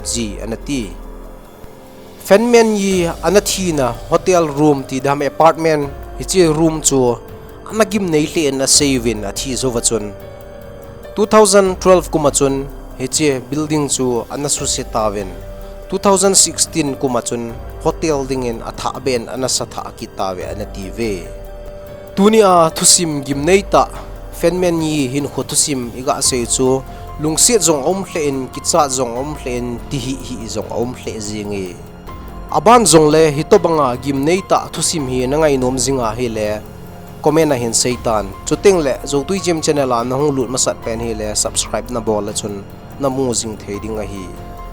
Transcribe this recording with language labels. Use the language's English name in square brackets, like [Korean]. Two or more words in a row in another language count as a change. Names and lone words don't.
[Thado Chin] ji anati Man Yee anathina [English] hotel room [Thado Chin] ti dam apartment hichi room chu anagim nei hle na savin athi zo wachun 2012 kumachun hichi building chu anasu setawin 2016 kumachun hotel dingin atha ben anasatha kitawe anati ve tunia thusim gimneita Man Yee hin khotusim iga sei chu lungsi zong om hlein kitsa zong om hlein ti hi zong om hle zingi aban zong le hitobanga gimneita thusim hi nangai nom zinga hi le comment a hin seitan chuting le zotui [English] gym channel [Thado Chin] a na hong lut masat pen hi le subscribe na bol la chun na mu jing thei ding a hi